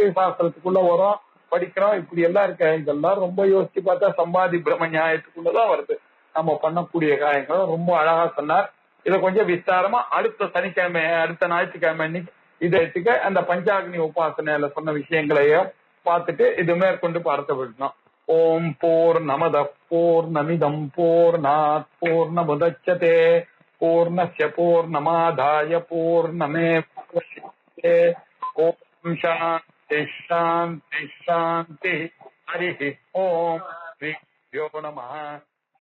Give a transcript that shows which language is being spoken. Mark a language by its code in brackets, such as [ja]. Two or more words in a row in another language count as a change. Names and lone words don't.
[ta] சாஸ்திரத்துக்குள்ள வரும், படிக்கிறோம், இப்படி எல்லாம் இருக்க. இதெல்லாம் ரொம்ப யோசிச்சு பார்த்தா சம்பாதி பிரம நியாயத்துக்குள்ளதான் வருது. நம்ம பண்ணக்கூடிய காரியங்களை ரொம்ப அழகா சொன்னார். இதை கொஞ்சம் விஸ்தாரமா அடுத்த சனிக்கிழமை, அடுத்த ஞாயிற்றுக்கிழமை இன்னைக்கு இதை அந்த பஞ்சாக்னி உபாசனையில சொன்ன விஷயங்களையும் பார்த்துட்டு இது மேற்கொண்டு பார்க்க விடணும். [sa] ॐ पूर्णमद पूर्णमिदं पूर्णात् पूर्णमुदच्यते पूर्णस्य पूर्णमादाय पूर्णमेवावशिष्यते. ॐ शान्ति शान्ति शान्ति. हरि ॐ श्री नमः.